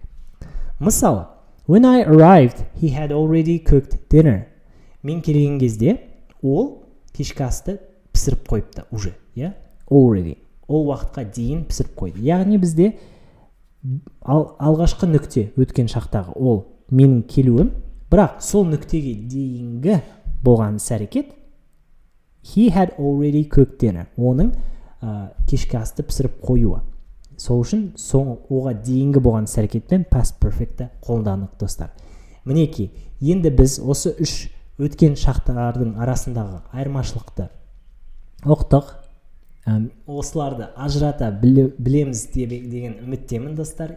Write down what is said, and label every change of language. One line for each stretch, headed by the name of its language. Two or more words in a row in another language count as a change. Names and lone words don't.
Kazakh: Мысалы,
English: when I arrived, he had already cooked dinner.
Kazakh: Мен келген кезде ол кешкі асты пісіріп қойыпты уже, already. Ол уақытқа дейін пісіріп қойды. Яғни бізде алғашқы нүкте өткен шақтағы ол менің келуім, бірақ сол нүктеге дейінгі болған іс-әрекет
English: he had already cooked dinner.
Kazakh: Оның кешкі асты пісіріп қоюы. Сол үшін оға дейінгі болған іс-әрекетпен
English: past perfect'ті
Kazakh: қолдандық, достар. Мінекей, енді біз осы үш өткен шақтардың арасындағы айырмашылықты оқыдық. Осыларды ажырата білеміз деген үміттемін, достар.